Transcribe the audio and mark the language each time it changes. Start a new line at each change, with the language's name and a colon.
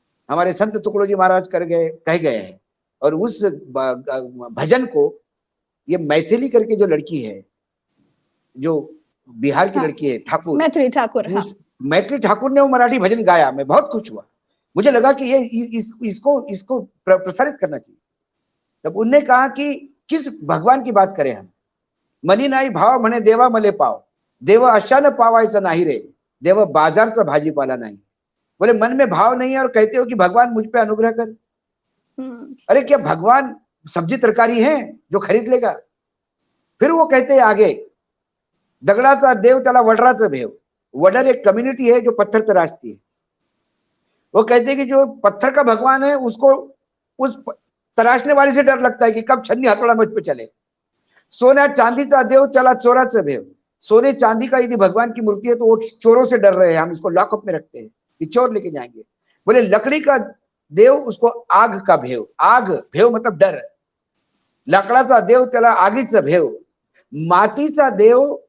Hindi: हमारे संत तुकडोजी महाराज कह गए हैं। और उस भजन को ये मैथिली करके जो लड़की है, जो बिहार की लड़की है, ठाकुर, मैथिली ठाकुर, हाँ। मैथिली ठाकुर ने वो मराठी भजन गाया। मैं बहुत खुश हुआ, मुझे लगा कि ये इसको प्रसारित करना चाहिए। तब उनने कहा कि किस भगवान की बात करें हम?
Marathi: मनी नाही भाव म्हणे देवा मले पाव, देव अशानं पावायचं नाही रे, देव बाजारचा भाजीपाला नाही।
Hindi: बोले मन में भाव नहीं है और कहते हो कि भगवान मुझ पे अनुग्रह कर। अरे क्या भगवान सब्जी तरकारी है जो खरीद लेगा? फिर वो कहते हैं आगे,
Marathi: दगडाचा देव त्याला वडराचं भेव।
Hindi: वडर एक कम्युनिटी है जो पत्थर तराशती है। वो कहते हैं कि जो पत्थर का भगवान है उसको उस तराशने वाले से डर लगता है कि कब छन्नी हथौड़ा मुझ पे चले।
Marathi: सोना चांदीचा देव त्याला चोराचं भेव।
Hindi: सोने चांदी का यदि भगवान की मूर्ति है तो वो चोरों से डर रहे हैं, हम इसको लॉकअप में रखते हैं कि चोर लेके जाएंगे। बोले लकड़ी का देव उसको आग का भेव, आग भेव मतलब डर।
Marathi: लाकडाचा देव त्याला आगीचं भेव। मातीचा देव